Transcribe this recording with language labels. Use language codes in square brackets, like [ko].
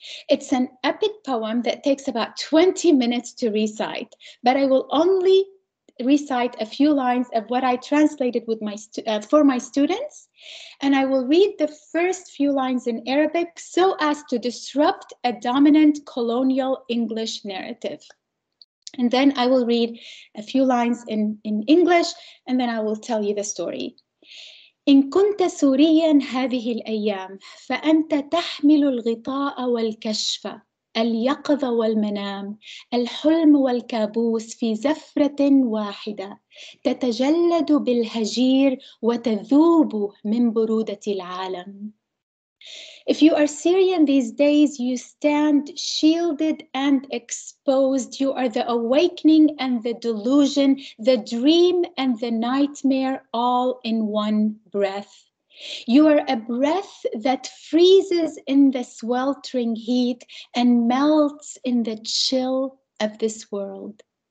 [en] It's an epic poem that takes about 20 minutes to recite, but I will only recite a few lines of what I translated with for my students, and I will read the first few lines in Arabic so as to disrupt a dominant colonial English narrative. And then I will read a few lines in English, and then I will tell you the story. [ar] إن كنت سوريا هذه الأيام فأنت تحمل الغطاء والكشف، اليقظة والمنام، الحلم والكابوس في زفرة واحدة، تتجلد بالهجير وتذوب من برودة العالم. [en] If you are Syrian these days, you stand shielded and exposed. You are the awakening and the delusion, the dream and the nightmare, all in one breath. You are a breath that freezes in the sweltering heat and melts in the chill of this world.